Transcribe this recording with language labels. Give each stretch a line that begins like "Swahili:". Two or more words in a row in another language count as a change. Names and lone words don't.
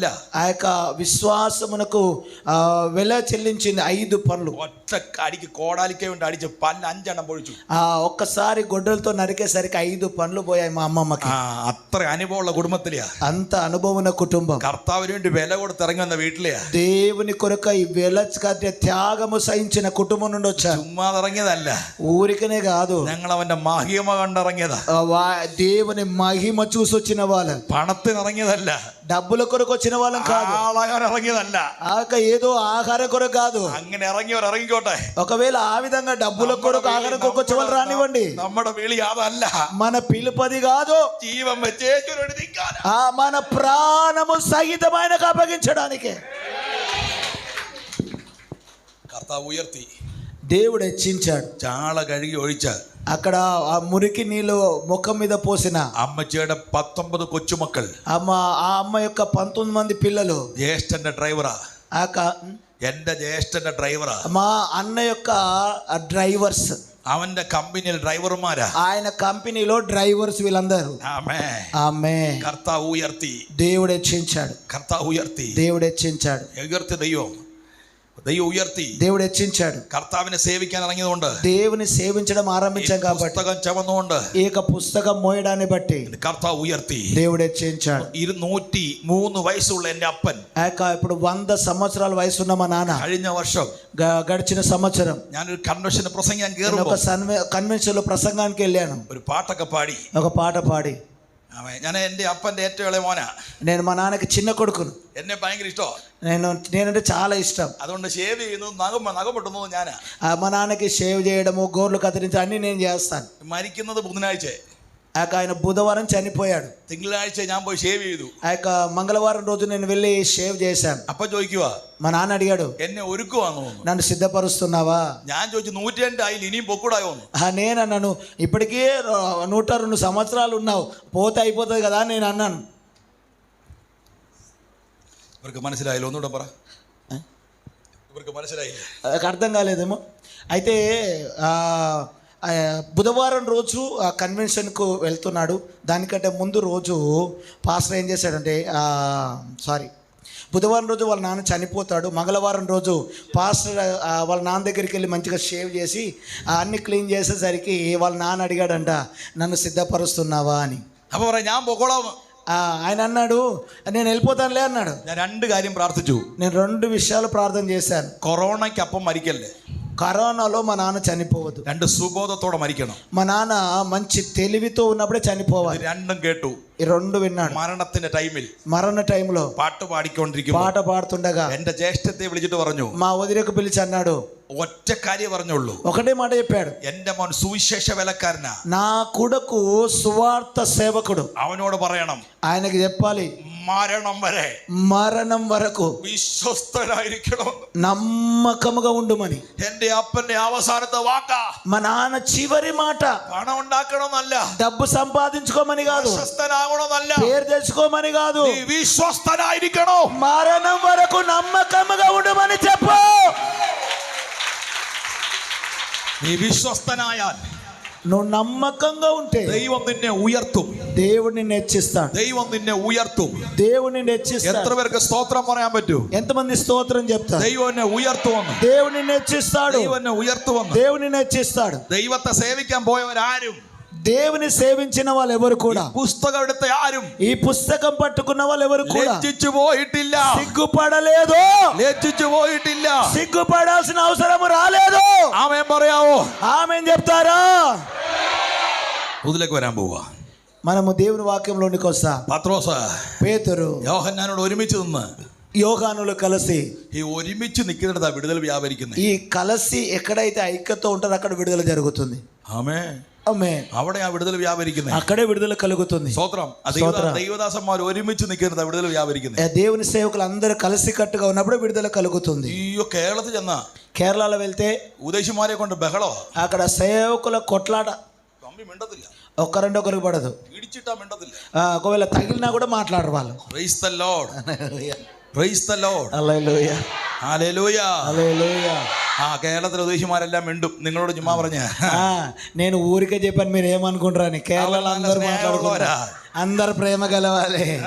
Telugu: ఆ యొక్క విశ్వాసమునకు వెల చెల్లించింది 5 పనులు.
Malayalam: ഒറ്റ അടിക്ക് കോടാലിക്ക കൊണ്ട് അടിച്ച് പല്ല് 5 എണ്ണം പൊഴിച്ചു.
Telugu: ఒక్కసారి గొడ్డలతో నరికేసరికి 5 పనులు పోయాయి మా అమ్మమ్మకి.
Malayalam: അത്ര അനുഭവമുള്ള കുടുംബത്തിലെയാ,
Telugu: అంత అనుభవం కుటుంబం.
Malayalam: കർത്താവിന് വേണ്ടി വില കൊടുത്ത് ഇറങ്ങി വന്ന വീട്ടിലെയാ.
Telugu: దేవుని కొరకు ఈ వెల త్యాగము సహించిన కుటుంబం నుండి వచ్చారు.
Malayalam: ചുമ്മാ ഇറങ്ങിയതല്ല,
Telugu: ఊరికనే కాదు,
Malayalam: ഞങ്ങൾ അവന്റെ മഹിമ കണ്ടിറങ്ങിയതാ.
Telugu: దేవుని మహిమ చూసి వచ్చిన వాళ్ళం.
Malayalam: പണത്തിന് ഇറങ്ങിയതല്ല,
Telugu: డబ్బుల కొరకు వచ్చిన వాళ్ళం కాదు,
Malayalam: ആളാകാൻ ഇറങ്ങിയതല്ല,
Telugu: ఏదో ఆహార కొరకు కాదు.
Malayalam: അങ്ങനെ ഇറങ്ങിയവർ ഇറങ്ങിക്കോട്ടെ.
Telugu: ఒకవేళ ఆ విధంగా డబ్బుల కొరకు ఆహారం కొరకు వచ్చే వాళ్ళు రానివ్వండి.
Malayalam: നമ്മുടെ വിളി അതല്ല,
Telugu: మన పిలుపది కాదు,
Malayalam: ജീവൻ വെച്ചേച്ചൊരു നിൽക്കാനാ.
Telugu: మన ప్రాణము సహితమైనకు అప్పగించడానికి.
Malayalam: കർത്താവ് ഉയർത്തി,
Telugu: దేవుడు హెచ్చించాడు.
Malayalam: ചാള കഴുകി ഒഴിച്ച
Telugu: అక్కడ ఆ మురికి నీళ్ళు ముఖం మీద పోసిన
Malayalam: അമ്മച്ചിയുടെ 19 കൊച്ചുമക്കൾ,
Telugu: ఆ అమ్మ యొక్క 19 మంది పిల్లలు,
Malayalam: ജ്യേഷ്ഠന്റെ ഡ്രൈവറാ. എന്റെ ജ്യേഷ്ഠന്റെ ഡ്രൈവറാ.
Telugu: మా అన్న యొక్క డ్రైవర్స్,
Malayalam: അവന്റെ കമ്പനിയിൽ ഡ്രൈവർമാരാ.
Telugu: ఆయన కంపెనీలో డ్రైవర్స్ వీళ్ళందరూ. ఆమేన్.
Malayalam: കർത്താവ് ഉയർത്തി,
Telugu: దేవుడు హెచ్చించాడు.
Malayalam: കർത്താവ് ഉയർത്തി,
Telugu: దేవుడు హెచ్చించాడు.
Malayalam: ഉയർത്തി. ദൈവം ഉയർത്തി,
Telugu: దేవుడు హెచ్చించాడు.
Malayalam: കർത്താവിനെ സേവിക്കാൻ ഇറങ്ങിയതുകൊണ്ട്,
Telugu: దేవుని సేవించడం ఆరంభించాం కాబట్టి,
Malayalam: പുസ്തകം ചുമന്നുകൊണ്ട്,
Telugu: ఈ యొక్క పుస్తకం మోయడాన్ని బట్టి
Malayalam: കർത്താവ് ഉയർത്തി.
Telugu: దేవుడు హెచ్చించాడు.
Malayalam: 203 వయസ്സുള്ള എൻ്റെ അപ്പൻ,
Telugu: ఇప్పుడు 100 సంవత్సరాల వయసు ఉన్న మా నాన్న,
Malayalam: കഴിഞ്ഞ വർഷം
Telugu: గడిచిన సంవత్సరం
Malayalam: ഞാനൊരു കൺവെൻഷന് പ്രസംഗിക്കാൻ കയറുമ്പോൾ
Telugu: ఒక కన్వెన్షన్ లో ప్రసంగానికి వెళ్ళాను.
Malayalam: ഒരു പാട്ടൊക്കെ പാടി,
Telugu: ఒక పాట పాడి.
Malayalam: ഞാൻ എൻ്റെ അപ്പൻ്റെ ഏറ്റവും ഇളയ മോനാ.
Telugu: నేను మా నాన్నకి చిన్న కొడుకును.
Malayalam: എന്നെ ഭയങ്കര ഇഷ്ടമാണ്.
Telugu: నేనంటే చాలా ఇష్టం.
Malayalam: അതുകൊണ്ട് ഷേവ് ചെയ്യുന്നു, നഖം ഞാനാ.
Telugu: మా నాన్నకి షేవ్ చేయడము, గోర్లు కత్తిరించడం అన్ని నేను చేస్తాను.
Malayalam: മരിക്കുന്നത് ബുധനാഴ്ച,
Telugu: ఆయన బుధవారం చనిపోయాడు.
Malayalam: തിങ്കളാഴ്ച ഞാൻ പോയി ഷേവ് ചെയ്തു.
Telugu: మంగళవారం రోజు నేను వెళ్ళి షేవ్ చేశాను.
Malayalam: അപ്പൊ ചോദിക്കുവാ,
Telugu: మా నాన్న అడిగాడు,
Malayalam: എന്നെ ഒരുക്കുവാന്ന് തോന്നുന്നു.
Telugu: నన్ను సిద్ధపరుస్తున్నావా?
Malayalam: ഞാൻ ചോദിച്ചു, 102 ആയില്ല, ఇనిയും పొక్కుడాయో.
Telugu: నేను అన్నాను, ఇప్పటికీ 102 సంవత్సరాలు ఉన్నావు, పోతే అయిపోతుంది కదా నేను అన్నాను.
Malayalam: ഇവർക്ക് മനസ്സിലായില്ല, ഒന്നുകൂടെ പറ. ഇവർക്ക് മനസ്സിലായില്ല,
Telugu: అర్థం కాలేదేమో. అయితే బుధవారం రోజు ఆ కన్వెన్షన్కు వెళ్తున్నాడు. దానికంటే ముందు రోజు పాస్టర్ ఏం చేశాడంటే, బుధవారం రోజు వాళ్ళ నాన్న చనిపోతాడు. మంగళవారం రోజు పాస్టర్ వాళ్ళ నాన్న దగ్గరికి వెళ్ళి మంచిగా షేవ్ చేసి అన్ని క్లీన్ చేసేసరికి వాళ్ళ నాన్న అడిగాడంట, నన్ను సిద్ధపరుస్తున్నావా అని.
Malayalam: അപ്പൊ പറയാം, ഞാൻ പൊക്കോളാം.
Telugu: ఆయన అన్నాడు, నేను వెళ్ళిపోతానులే అన్నాడు.
Malayalam: ഞാൻ 2 കാര്യം പ്രാർത്ഥിച്ചു.
Telugu: నేను 2 విషయాలు ప్రార్థన చేశాను.
Malayalam: കൊറോണയ്ക്ക് അപ്പം മരിക്കല്ലേ,
Telugu: కరోనాలో మా నాన్న చనిపోవద్దు.
Malayalam: 2 സുബോധത്തോടെ മരിക്കണം.
Telugu: మా నాన్న మంచి తెలివితో ఉన్నప్పుడే చనిపోవాలి.
Malayalam: 2 കേട്ടു.
Telugu: ఈ 2 విన్నాడు.
Malayalam: മരണത്തിന്റെ ടൈമിൽ,
Telugu: మరణ టైంలో
Malayalam: പാട്ട് പാടിക്കൊണ്ടിരിക്കുമ്പോൾ
Telugu: పాట పాడుతుండగా
Malayalam: എന്റെ ജ്യേഷ്ഠത്തെ വിളിച്ചിട്ട് പറഞ്ഞു,
Telugu: మా వదినకు పిలిచి అన్నాడు,
Malayalam: ഒറ്റ കാര്യം പറഞ്ഞുള്ളൂ.
Telugu: ఒకటే మాట చెప్పాడు,
Malayalam: എന്റെ മോൻ സുവിശേഷ വേലക്കാരനാ,
Telugu: నా కొడుకు సువార్త సేవకుడు,
Malayalam: അവനോട് പറയണം,
Telugu: ఆయనకి చెప్పాలి, మరణం వరకు
Malayalam: విశ్వస్తనాയിരിക്കണം,
Telugu: నమ్మకముగా ఉండుమని.
Malayalam: എന്റെ അപ്പന്റെ അവസാനത്തെ വാക്ക,
Telugu: మా నాన్న చివరి మాట
Malayalam: പണം ഉണ്ടാക്കണമെന്നല്ല,
Telugu: డబ్బు సంపాదించుకోమని కాదు,
Malayalam: വിശ്വസ്തനാകണമെന്നല്ല,
Telugu: పేరు తెచ్చుకోమని కాదు,
Malayalam: നീ വിശ്വസ്തനായിരിക്കണോ.
Telugu: మరణం వరకు నమ్మకముగా ఉండమని చెప్పు.
Malayalam: നീ വിശ്വസ്തനായാൽ
Telugu: నువ్వు నమ్మకంగా ఉంటే
Malayalam: ദൈവം നിന്നെ ഉയർത്തും,
Telugu: దేవుడిని హెచ్చిస్తాడు,
Malayalam: ദൈവം നിന്നെ ഉയർത്തും.
Telugu: దేవుడిని
Malayalam: എത്ര
Telugu: హెచ్చిస్తాడు.
Malayalam: പേർക്ക് സ്തോത്രം പറയാൻ പറ്റൂ?
Telugu: ఎంతమంది స్తోత్రం చెప్తారు?
Malayalam: ദൈവം എന്നെ ഉയർത്തുവന്ന്,
Telugu: దేవుడిని హెచ్చిస్తాడు,
Malayalam: ദൈവം എന്നെ ഉയർത്തുവന്ന്.
Telugu: దేవుడిని హెచ్చిస్తాడు.
Malayalam: ദൈവത്തെ സേവിക്കാൻ പോയവരാരും,
Telugu: దేవుని సేవించిన వాళ్ళు ఎవరు కూడా,
Malayalam: പുസ്തകം എടുത്ത ആരും
Telugu: ఈ పుస్తకం పట్టుకున్న వాళ్ళు ఎవరు కూడా
Malayalam: ലജ്ജിച്ചു പോയിട്ടില്ല,
Telugu: సిగ్గుపడలేదు,
Malayalam: ലജ്ജിച്ചു പോയിട്ടില്ല.
Telugu: సిగ్గుపడాల్సిన అవసరం రాలేదు.
Malayalam: ആമേൻ പറയാവോ?
Telugu: ఆమేన్ చెప్తారా?
Malayalam: ഇതിലേക്ക് വരാൻ പോവാ.
Telugu: మనము దేవుని వాక్యంలోనికి వస్తాం.
Malayalam: പത്രോസ്
Telugu: పేతురు
Malayalam: യോഹന്നാനോട് ഒരുമിച്ച് നിന്ന്,
Telugu: యోగానులు కలిసి,
Malayalam: ഈ ഒരുമിച്ച് നിൽക്കുന്നിടത്താ വിടുതൽ വ്യാപരിക്കുന്നത്.
Telugu: ఈ కలిసి ఎక్కడైతే ఐక్యతో ఉంటారో అక్కడ విడుదల జరుగుతుంది.
Malayalam: ആമേൻ.
Telugu: ఆమేన్.
Malayalam: അവിടെ ആ വിടുതൽ വ്യാപരിക്കുന്നത്,
Telugu: అక్కడే విడుదల కలుగుతుంది.
Malayalam: സ്തോത്രം. ദൈവദാസന്മാർ ഒരുമിച്ച് നിൽക്കുന്നത് വിടുതൽ വ്യാപരിക്കുന്നത്.
Telugu: దేవుని సేవకులు అందరూ కలిసి కట్టుగా ఉన్నప్పుడు విడుదల కలుగుతుంది.
Malayalam: അയ്യോ, കേരളത്തിൽ ചെന്ന
Telugu: కేరళలో వెళ్తే
Malayalam: ഉദേശിമാരെ കൊണ്ട് ബഹളോ,
Telugu: అక్కడ సేవకుల కొట్లాట,
Malayalam: തമ്പി മിണ്ടത്തില്ല,
Telugu: ఒకరికి పడదు,
Malayalam: ഇടിച്ചിട്ടാ മിണ്ടത്തില്ല.
Telugu: ఒకవేళ తగిలినా కూడా మాట్లాడరు వాళ్ళు.
English: Praise the Lord. Praise the Lord.
Telugu: హల్లెలూయా,
Malayalam: ഹല്ലേലൂയ.
Telugu: హల్లెలూయా.
Malayalam: കേരളത്തിലെ ഉദേശിമാരെല്ലാം മിണ്ടും. നിങ്ങളോട് ചുമ്മാ പറഞ്ഞ
Telugu: నేను ఊరికే చెప్పాను, మీరు ఏమనుకుంటారని. కేరళలో అందరూ మాట్లాడుకోరా, అందరు ప్రేమ గలవాలి.